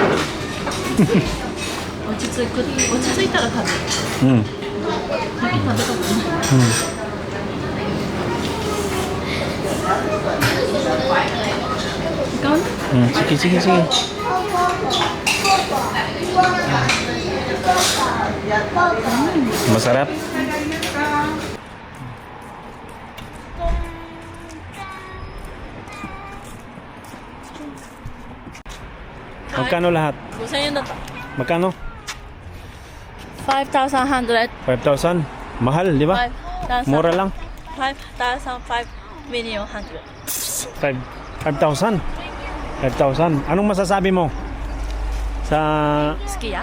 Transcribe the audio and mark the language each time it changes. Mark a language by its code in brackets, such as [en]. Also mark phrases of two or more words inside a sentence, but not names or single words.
[ja] 落ち着いたら食べる。 Hmm. 先食べたくない。 [tl] Ikaw na? Sige, sige, sige. Masarap. Magkano lahat? [ja] 5000 円だった。 [tl] Magkano? 5100. 5,000? Mahal, di ba? 5000. Mura lang. 5,500,000. 5,000? 5,000. Anong masasabi mo sa Sukiya?